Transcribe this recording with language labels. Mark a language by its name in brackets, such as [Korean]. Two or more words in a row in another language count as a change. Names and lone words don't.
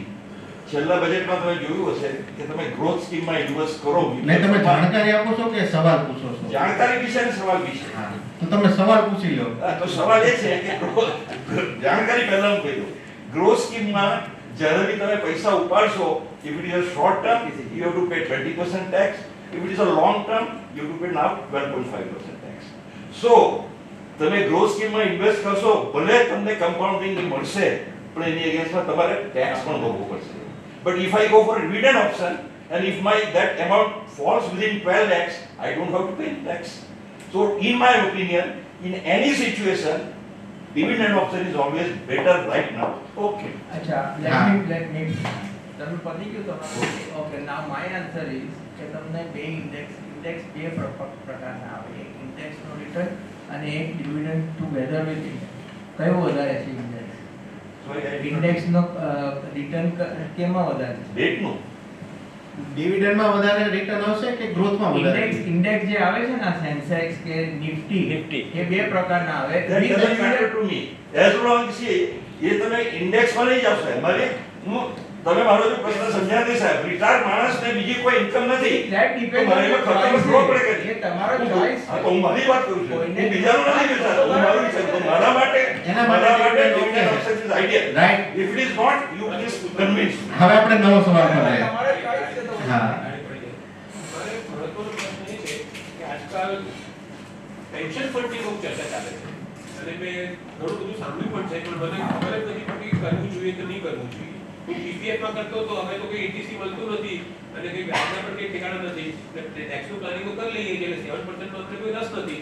[Gujarati] છેલ્લા બજેટમાં તમે જોયું હશે કે તમે [English] growth schemeમાં [Gujarati] ઇન્વેસ્ટ કરો. નહીં તમે જાણકારી આપો છો કે સવાલ પૂછો છો? જાણકારી વિશે અને સવાલ વિશે. હા તો તમે સવાલ પૂછી લો. તો સવાલ એ છે કે જાણકારી પહેલા હું કહી દઉં. [English] growth schemeમાં [Gujarati] જ્યારે બી તમે પૈસા ઉપાડશો, [English] if it is a short term you have to pay 20% tax, if it is a long term you have to pay now 12.5% tax. [Gujarati] So તમે [English] growth schemeમાં [Gujarati] ઇન્વેસ્ટ કરશો ભલે તમને કમ્પાઉન્ડિંગ મળશે પણ એની અગેન્સ્ટમાં તમારે ટેક્સ પણ ભરવો પડશે. [English] But if I go for a dividend option and if that amount falls within 12 lakhs, I don't have to pay tax. So in my opinion, in any situation, dividend option is always better right now. Okay. [Gujarati] અચ્છા, [English] let me [Gujarati] તમે પડી ગયું તમારું. [English] Okay, now my answer is [Gujarati] કે તમને બે ઇન્ડેક્સ બે પ્રકારના આવે. એક ઇન્ડેક્સનો રિટર્ન અને એક [English] dividend together with index. [Gujarati] કયો વધારે છે ઇન્ડેક્સ? ઇન્ડેક્સનો રિટર્ન કેમાં વધારે છે? બેટનું ડિવિડન્ડમાં વધારે રિટર્ન આવશે કે ગ્રોથમાં વધારે? ઇન્ડેક્સ જે આવે છે ને સેન્સેક્સ કે નિફ્ટી એ બે પ્રકારના આવે. [English] that doesn't matter to me as long as [Gujarati] એ તમે ઇન્ડેક્સમાં લઈ જાવ સાહેબ. મારે તમે મારો જો પ્રશ્ન સમજ્યા નહીં સાહેબ. રિટાયર્ડ માણસને બીજી કોઈ ઇન્કમ નથી. [English] That depends on your [Gujarati] ખર્ચો [English] choice. [Gujarati] કરવો પડે કે એ તમારો choice હા તો હું મારી વાત કરું છું. કોઈને હું બીજાનું નથી વિચારતો. હું મારું વિચારું. તો મારા માટે [English] dividend option is ideal. Right. If it is not, you please convince me. [Gujarati] હવે આપણે નવો સવાલ કરીએ. તમારો choice છે તો હા. મારે મહત્વનો પ્રશ્ન એ છે કે [English] pension fundની [Gujarati] બહુ ચર્ચા ચાલે છે અને મેં ઘણું બધું સાંભળ્યું પણ છે પણ મને ખબર જ નથી પડતી કે કરવું જોઈએ કે નહીં કરવું જોઈએ. પીપીએફમાં કરતો તો હવે તો કોઈ એટીસી મળતું નથી અને કોઈ વ્યાજના પણ કંઈ ઠેકાણા નથી એટલે ટેક્સનું પ્લાનિંગ તો કરી લઈએ એટલે 7% નો કોઈ રસ નથી.